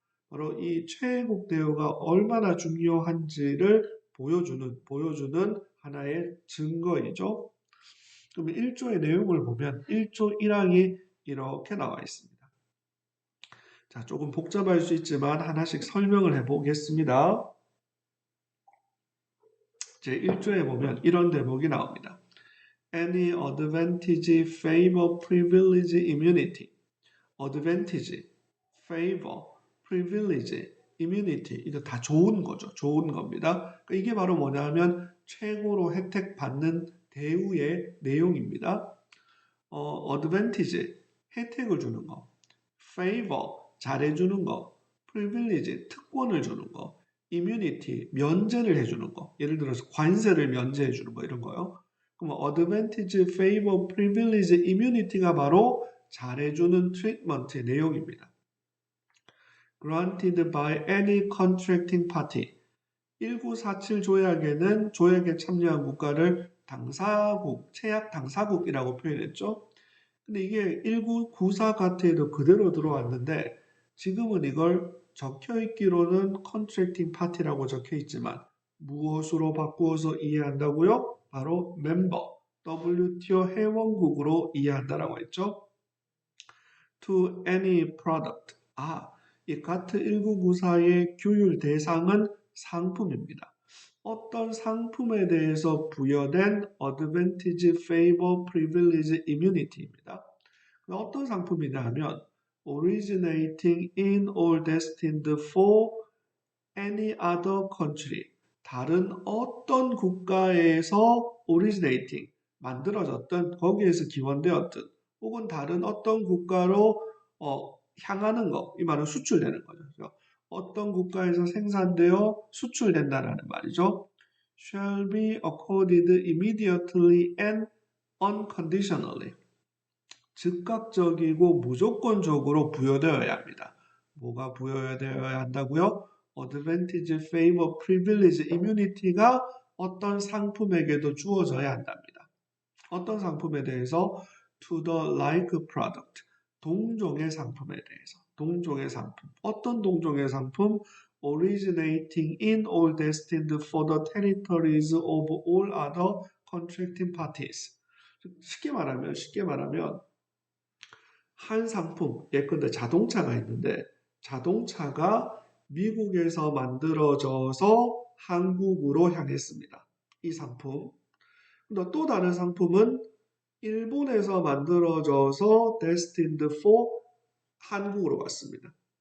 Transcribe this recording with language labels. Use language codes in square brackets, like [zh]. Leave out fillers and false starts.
[ko] 바로 이 최애국 대우가 얼마나 중요한지를 보여주는 하나의 증거이죠. 그러면 1조의 내용을 보면 1조 1항이 이렇게 나와 있습니다. 자, 조금 복잡할 수 있지만 하나씩 설명을 해보겠습니다. 제 1조에 보면 이런 대목이 나옵니다. [en] Any advantage, favor, privilege, immunity. [ko] advantage, favor, privilege, immunity 이거 다 좋은 거죠. 좋은 겁니다. 그러니까 이게 바로 뭐냐면 최고로 혜택받는 대우의 내용입니다. advantage, 혜택을 주는 거. favor, 잘해주는 거. privilege, 특권을 주는 거. immunity, 면제를 해주는 거. 예를 들어서 관세를 면제해주는 거 이런 거요. 그럼 advantage, favor, privilege, immunity가 바로 잘해주는 트리트먼트의 내용입니다. [en] granted by any contracting party. [ko] 1947 조약에는 조약에 참여한 국가를 당사국, 체약 당사국이라고 표현했죠. 근데 이게 1994 가트에도 그대로 들어왔는데 지금은 이걸 적혀 있기로는 contracting party라고 적혀 있지만 무엇으로 바꾸어서 이해한다고요? 바로 멤버, WTO 회원국으로 이해한다라고 했죠. [en] To any product. [ko] 이 가트 1994의 규율 대상은 상품입니다. 어떤 상품에 대해서 부여된 advantage, favor, privilege, immunity입니다. 어떤 상품이냐 하면 [en] originating in or destined for any other country. [ko] 다른 어떤 국가에서 originating, 만들어졌든 거기에서 기원되었든 혹은 다른 어떤 국가로 향하는 거, 이 말은 수출되는 거죠. 어떤 국가에서 생산되어 수출된다라는 말이죠. [en] shall be accorded immediately and unconditionally. [ko] 즉각적이고 무조건적으로 부여되어야 합니다. 뭐가 부여되어야 한다고요? advantage, favor, privilege, immunity가 어떤 상품에게도 주어져야 한답니다. 어떤 상품에 대해서 [en] to the like product, [ko] 동종의 상품에 대해서, 동종의 상품, 어떤 동종의 상품? [en] originating in or destined for the territories of all other contracting parties. [ko] 쉽게 말하면 한 상품, 예컨대 자동차가 있는데 자동차가 미국에서 만들어져서 한국으로 향했습니다. 이 상품. 또 다른 상품은 일본에서 만들어져서 [en] destined for [ko] 한국으로 왔습니다.